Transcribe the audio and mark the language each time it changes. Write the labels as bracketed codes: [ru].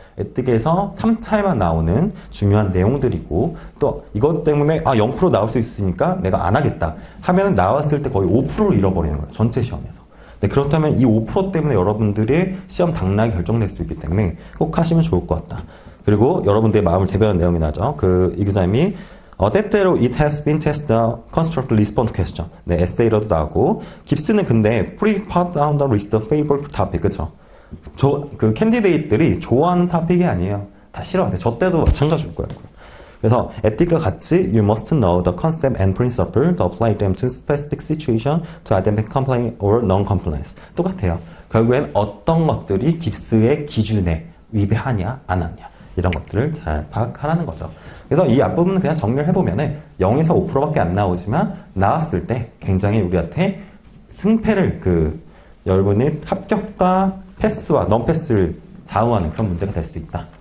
[ko] 에틱에서 3차에만 나오는 중요한 내용들이고 또 이것 때문에 0% 나올 수 있으니까 내가 안 하겠다 하면 나왔을 때 거의 5%를 잃어버리는 거예요. 전체 시험에서. 네, 그렇다면 이 5% 때문에 여러분들의 시험 당락이 결정될 수 있기 때문에 꼭 하시면 좋을 것 같다. 그리고 여러분들의 마음을 대변하는 내용이 나죠. 그 exam이 때때로 [en] it has been tested constructed response question. [ko] 네, 에세이로도 나오고 깁스는 근데 [en] pretty far down the list of favorite topic. [ko] 그쵸? 그 캔디데이트들이 좋아하는 토픽이 아니에요. 다 싫어하세요. 저 때도 마찬가지일 거예요. 그래서 에틱과 같이 [en] you must know the concept and principle to apply them to specific situation to identify compliance or non-compliance. [ko] 똑같아요. 결국엔 어떤 것들이 깁스의 기준에 위배하냐 안 하냐 이런 것들을 잘 파악하라는 거죠. 그래서 이 앞부분은 그냥 정리를 해보면은 0에서 5%밖에 안 나오지만 나왔을 때 굉장히 우리한테 승패를 여러분의 합격과 패스와 넌패스를 좌우하는 그런 문제가 될 수 있다.